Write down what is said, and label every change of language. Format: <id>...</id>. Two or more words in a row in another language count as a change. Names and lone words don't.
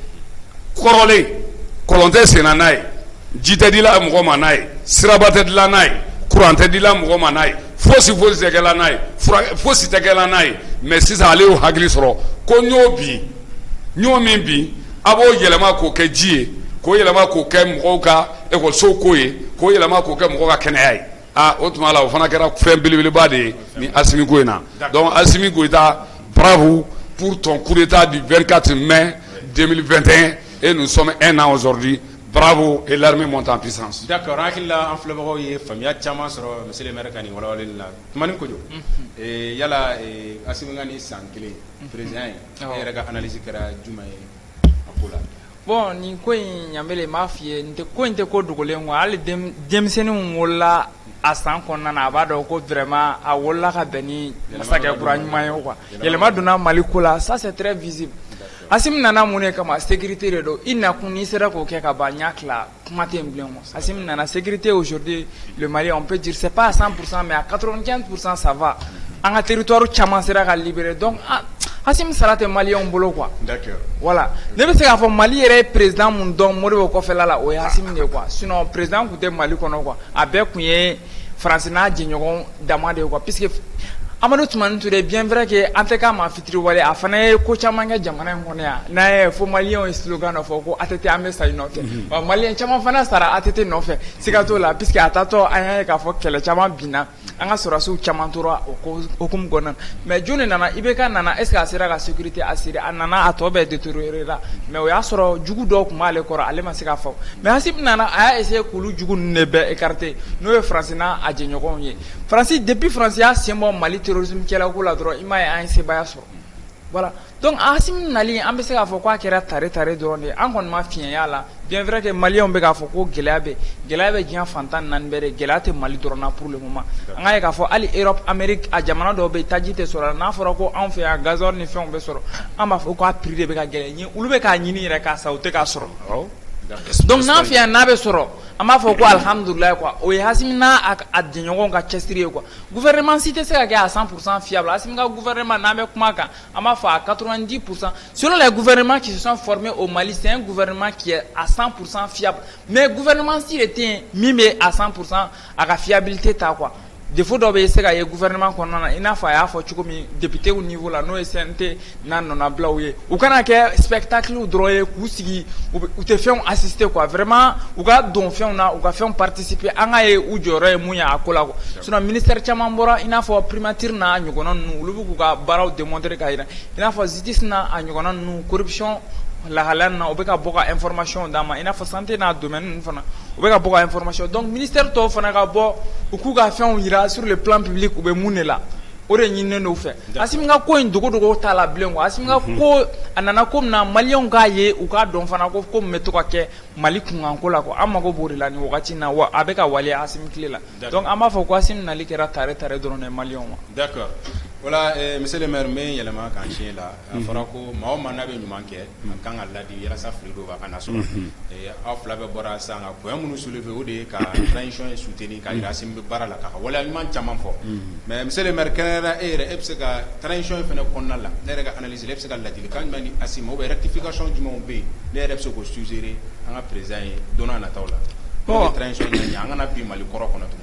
<bm>kɔrɔlen kɔlɔn tɛ senna n'a ye ji tɛ dila mɔgɔ ma n'a ye siraba tɛ dilan n'a ye courant tɛ dila mɔgɔ ma n'a ye fosi tɛ kɛla n'a ye fosi tɛ kɛla n'a ye mais sisan ale y'o hakili sɔrɔ ko ɲɔ min bi a b'o yɛlɛma k'o kɛ ji ye k'o yɛlɛma k'o kɛ mɔgɔw ka ekɔlisow ko ye k'o yɛlɛma k'o kɛ mɔgɔw ka kɛnɛya ye o tuma la o fana kɛra fɛn belebeleba de ye ni Assimi ko in na</bm> <fr>donc Assimi Goïta bravo pour ton coup d'état du 24 mai 2021 et nous sommes un an aujourd'hui bravo et l'armée monte en puissance.</fr> <bm>D'accord an hakilila an filɛbagaw ye faamuya caman sɔrɔ</bm> <fr>monsieur le maire</fr> <bm>ka nin walawaleli la Tumani Kojo yala Assimi ka nin san kelen président ye e yɛrɛ ka analyse kɛra jumɛn ye a ko la. Bon nin ko in Ɲanbele m'a f'i ye nin tɛ ko in tɛ ko dogolen quoi hali denmisɛnninw wolola a san kɔnɔna na a b'a dɔn ko vraiment a wolola ka bɛn ni masakɛ kura ɲuman ye quoi yɛlɛma donna Mali ko la</bm> <fr>ça c'est très visible.</fr> <bm>Assimi nana mun de kama sécurité de don i nakun n'i sera k'o kɛ ka ban ɲa tila kuma tɛ yen bilen quoi Assimi nana</bm> <fr>sécurité aujourd'hui le Mali on peut dire c'est pas à 100% mais à 95% ça va</fr> <bm>an ka territoire caman sera ka libérer donc Assimi sara tɛ maliyɛnw bolo quoi</bm> <fr>d'accord</fr> <bm>voilà ne bɛ se k'a fɔ Mali yɛrɛ ye président mun dɔn Modibo kɔfɛla la o ye Assimi de quoi sinon président tun tɛ Mali kɔnɔ quoi a bɛɛ tun ye France n'a jɛɲɔgɔn dama de ye quoi puisque Amadou Toumani Touré</bm> <fr>bien vrai que</fr> <bm>an tɛ k'a ma fitiri wale a fana ye ko caman kɛ jamana in kɔnɔ yan n'a ye fo maliyɛnw ye slogan dɔ fɔ ko ATT an bɛ sa i nɔfɛ wa maliyɛn caman fana sara ATT nɔfɛ siga t'o la puisque a taatɔ an y'a ye k'a fɔ kɛlɛ caman binna an ka sɔrɔdasiw caman tora o hukumu kɔnɔna na mais joni nana IBK nana</bm> <fr>est ce que</fr> <bm>a sera ka sécurité assurer a nana a tɔ bɛɛ détérioré la mais o y'a sɔrɔ jugu dɔw tun b'ale kɔrɔ ale ma se ka fɔ mais Assimi nana a y'a essayer k'olu jugu ninnu de bɛɛ écarter n'o ye France n'a a jɛɲɔgɔnw ye France depuis France y'a sen bɔ Mali terrorisme kɛla ko la dɔrɔn i m'a ye an ye sebaya sɔrɔ voilà donc Assimi nali an bɛ se k'a fɔ k'a kɛra tare dɔrɔn de an kɔni ma fiɲɛya la</bm> <fr>bien vrai que</fr> <bm>maliyɛnw bɛ k'a fɔ ko gɛlɛya bɛ diɲɛ fantan naani bɛɛ de gɛlɛya tɛ Mali dɔrɔn na</bm> <fr>pour le moment</fr> <bm>an ka ye k'a fɔ hali Europe Amérique a jamana dɔw bɛ yen taji tɛ sɔrɔ n'a fɔra ko anw fɛ yan gazole ni fɛnw bɛ sɔrɔ an b'a fɔ k'a prix de bɛ ka gɛlɛn olu bɛ k'a ɲini yɛrɛ k'a sa u tɛ k'a sɔrɔ donc n'an fɛ yan n'a bɛ sɔrɔ an b'a fɔ ko alhamdulilayi quoi o ye Assimi n'a a jɛɲɔgɔnw ka cɛsiri ye quoi gouvernement si tɛ se ka kɛ</bm> <fr>à 100% fiable</fr> <bm>Assimi ka gouvernement n'an bɛ kuma kan an b'a fɔ</bm> <fr>à 90% selon les gouvernements qui se sont formés au Mali c'est un gouvernement qui est à 100% fiable</fr> <bm>mais gouvernement si le tɛ min bɛ à 100% a ka fiabilité ta quoi défaut dɔ bɛ se ka ye gouvernement kɔnɔna na i n'a fɔ a y'a fɔ cogo min</bm> <fr>député au niveau</fr> <bm>la n'o ye CNT n'a nɔnabilaw ye u kana kɛ spectacle dɔrɔn ye k'u sigi u tɛ fɛnw assister quoi vraiment u ka don fɛnw na u ka fɛnw participer an ka ye u jɔyɔrɔ ye mun ye a ko la quoi sinon ministère caman bɔra i n'a fɔ primature n'a ɲɔgɔnna ninnu olu bɛ k'u ka baaraw démontrer k'a jira i n'a fɔ justice n'a a ɲɔgɔnna ninnu corruption lahalan na o bɛ ka bɔ ka information d'a ma i n'a fɔ santé n'a domaine ninnu fana o bɛ ka bɔ ka information donc ministère tɔw fana ka bɔ u k'u ka fɛnw yira</bm> <fr>sur le plan public</fr> <bm>u bɛ mun de la o de ɲininen n'u fɛ Assimi ka ko in dogo t'a la bilen quoi Assimi ka ko a nana ko min na maliyɛnw k'a ye u k'a dɔn fana ko min bɛ to ka kɛ Mali kunkanko la quoi an mago b'o de la nin wagati in na wa a bɛ ka waleya Assimi tile la donc an b'a fɔ ko Assimi nali kɛra tare dɔrɔn de maliyɛnw ma.</bm> <fr>D'accord. Voilà, monsieur le maire, mais</fr> <bm>yɛlɛma kan siɲɛ la a fɔra ko maa o maa n'a bɛ ɲuman kɛ a kan ka ladi yalasa fili dɔw ka na sɔrɔ aw fila bɛɛ bɔra sisan ka point minnu soulever o de ye ka transition soutenir ka yira Assimi bɛ baara la k'a ka waleya ɲuman caman fɔ</bm> <fr>mais monsieur le maire</fr> <bm>kɛrɛnkɛrɛnnenya e yɛrɛ e bɛ se ka transition in fana kɔnɔna la ne yɛrɛ ka analyse la e bɛ se ka ladilikan jumɛn di Assimi</bm> <fr>ou bien</fr> <bm>rectification jumɛnw bɛ yen ne yɛrɛ bɛ se k'o suggérer an ka président ye don n'a nataw la</bm> <fr>pour que</fr> <bm>transition in ɲɛ an kana bin Mali kɔrɔ kɔnɔ tuguni.</bm>